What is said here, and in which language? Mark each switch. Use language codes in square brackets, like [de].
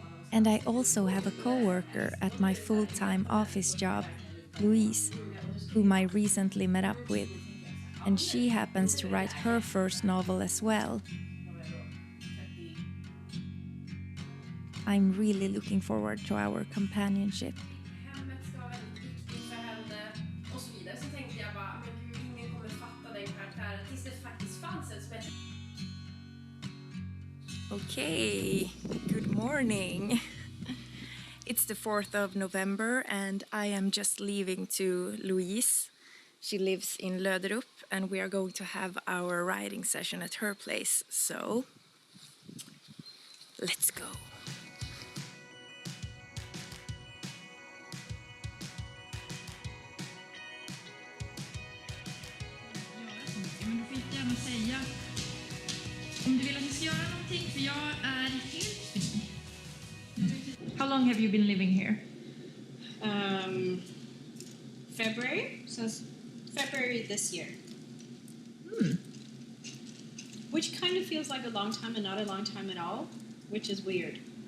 [en] And I also have a co-worker at my full-time office job, Louise, whom I recently met up with. And she happens to write her first novel as well. I'm really looking forward to our companionship. [sv] Hemmet ska vara väldigt viktigt för henne och så vidare. Så tänkte jag bara, men gud, ingen kommer fatta den karaktären tills det faktiskt fanns en som heter... [en] Okay, good morning. It's the 4th of November and I am just leaving to Louise. She lives in Löderup and we are going to have our writing session at her place. So, let's go. [sv] Men du får inte gärna säga om du vill att vi ska göra någonting, för jag är helt fri. [en] How long have you been living here? February, since February this year. Which kind of feels like a long time and not a long time at all, which is weird.